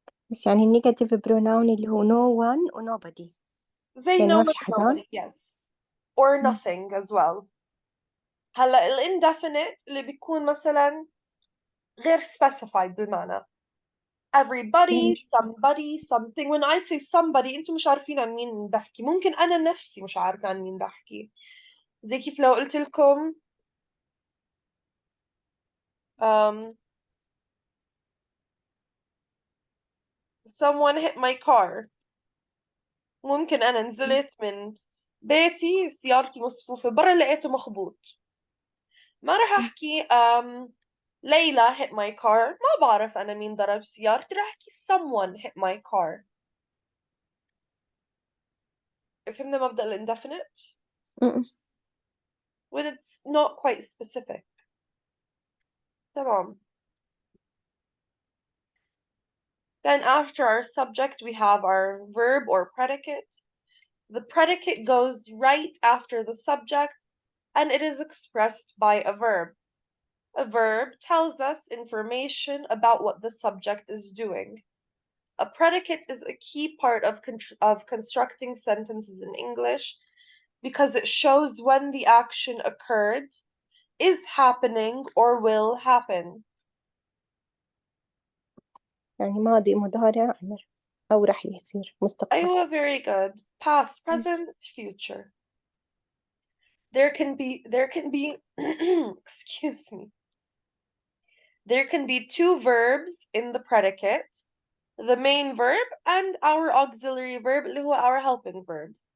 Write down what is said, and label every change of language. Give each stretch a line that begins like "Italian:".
Arabic: بس يعني النيجاتيف بروناون اللي هو no one و nobody. زي يعني
English: no
Arabic: ما
English: one,
Arabic: في حدا.
English: nobody, yes. Or nothing as well.
Arabic: هلا indefinite اللي بيكون مثلا غير specified بالمعنى.
English: Everybody, somebody, something. When I say somebody
Arabic: انتم مش عارفين عن مين بحكي. ممكن أنا نفسي مش عارفة عن مين بحكي. زي كيف لو قلت لكم
English: someone hit my car.
Arabic: ممكن أنا نزلت من بيتي سيارتي مصفوفة برا لقيته مخبوط. ما راح أحكي ليلى
English: hit my car.
Arabic: ما بعرف أنا مين ضرب سيارتي. راح أحكي
English: someone hit my car.
Arabic: فهمنا مبدأ الindefinite؟
English: when it's not quite specific.
Arabic: تمام.
English: Then after our subject we have our verb or predicate. The predicate goes right after the subject and it is expressed by a verb. A verb tells us information about what the subject is doing. A predicate is a key part of constructing sentences in English because it shows when the action occurred, is happening, or will happen.
Arabic: يعني ماضي مضارع أمر أو راح يصير مستقبل. أيوة,
English: very good. Past, present, future. There can be excuse me. There can be two verbs in the predicate, the main verb and our auxiliary verb
Arabic: اللي هو
English: our helping verb.